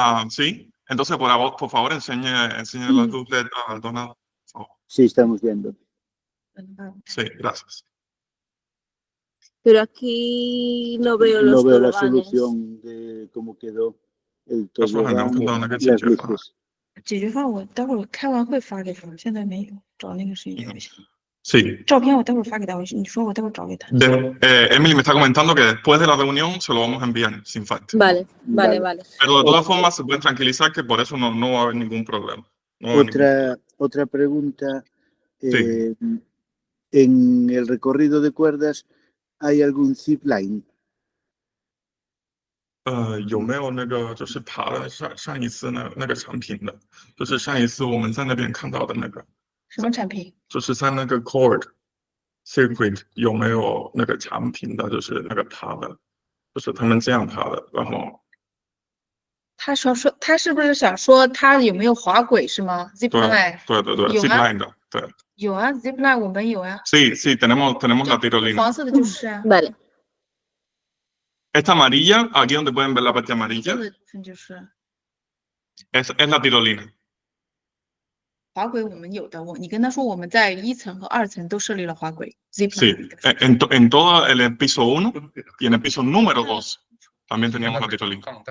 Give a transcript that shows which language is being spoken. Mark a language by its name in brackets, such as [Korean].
[Spanish] Sí, entonces por favor enseñe la luz al donado. Sí, estamos viendo. Sí, gracias. Pero aquí no veo los No veo la toboganes. solución de cómo quedó el tobogán, las luces. [Chinese] 解决方案我待会儿开完会发给他，现在没有找那个谁也不行。 [Spanish] Sí. [Chinese] 照片我待会儿发给他，你说我待会儿找给他。 [Spanish] Emily me está comentando que después de la reunión se lo vamos a enviar sin falta. Vale. Pero de todas formas se pueden tranquilizar que por eso no va a haber ningún problema. Otra pregunta. Sí. En el recorrido de cuerdas, ¿hay algún zip line? [Chinese] 有没有那个就是爬了上一次那个产品的，就是上一次我们在那边看到的那个。什么产品？就是在那个 [English] cord circuit [Chinese] 有没有那个产品的，就是那个爬的，就是他们这样爬的，然后。他是不是想说他有没有滑轨是吗 ？Zipline。对 ，Zipline 的，对。有啊 ，Zipline 我们有啊。 [Spanish] Sí, tenemos la tirolina. [Chinese] 黄色的就是啊。 [Spanish] Vale. Esta amarilla, aquí donde pueden ver la parte amarilla, [Chinese] 就是。 [Spanish] es la tirolina. [Chinese] 滑轨我们有的，你跟他说我们在1层和2层都设立了滑轨。 [Spanish] Sí, en todo el piso 1 y en el piso número 2 también teníamos la tirolina.